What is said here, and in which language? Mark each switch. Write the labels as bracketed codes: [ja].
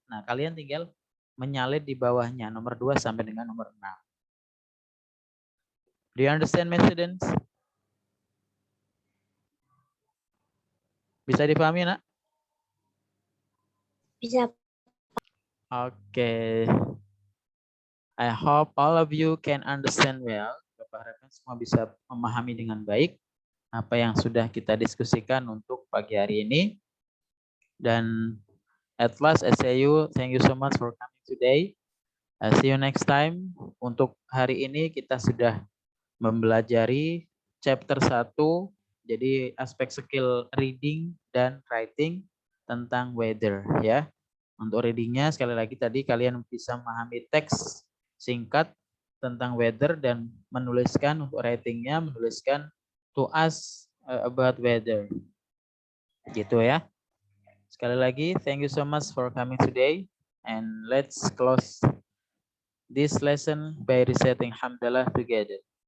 [id] Nah, kalian tinggal menyalin di bawahnya nomor 2 sampai dengan nomor 6. [en] Do you understand my students? [id] Bisa dipahami, Nak? Bisa. Oke. [en] I hope all of you can understand well. [id] Bapak harapkan semua bisa memahami dengan baik apa yang sudah kita diskusikan untuk pagi hari ini. [en] Dan at last, I say you, thank you so much for coming today. See you next time. [id] Untuk hari ini kita sudah mempelajari chapter 1, jadi aspek skill reading dan writing tentang weather ya. Untuk readingnya sekali lagi tadi kalian bisa memahami teks singkat tentang weather dan menuliskan, untuk writingnya menuliskan [en] to ask about weather. [id] Gitu ya. Sekali lagi, [en] thank you so much for coming today, and let's close this lesson by reciting hamdalah together.